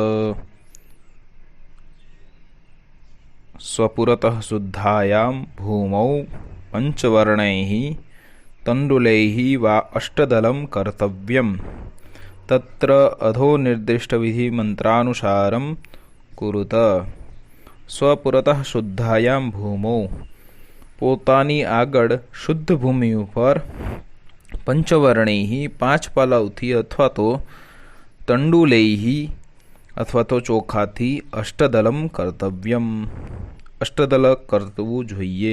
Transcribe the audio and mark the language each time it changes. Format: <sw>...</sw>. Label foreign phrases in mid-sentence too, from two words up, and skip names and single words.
<sa>स्वपुरतः शुद्धायां भूमौ पंचवर्णैः तण्डुलैः वा अष्टदलं कर्तव्यम्। तत्र अधो निर्दिष्टविधि मंत्रानुसारं कुरुत। स्वपुरतः शुद्धायां भूमौ</sa> <gu>પોતાની આગળ શુદ્ધ ભૂમિ ઉપર પંચવર્ણૈઃ પાંચ પાલાવથી અથવા તો તંડુલૈઃ અથવા તો ચોખાથી</gu> <sa>અષ્ટદલમ કર્તવ્યમ</sa> <gu>અષ્ટદલ કરવું જોઈએ।</gu>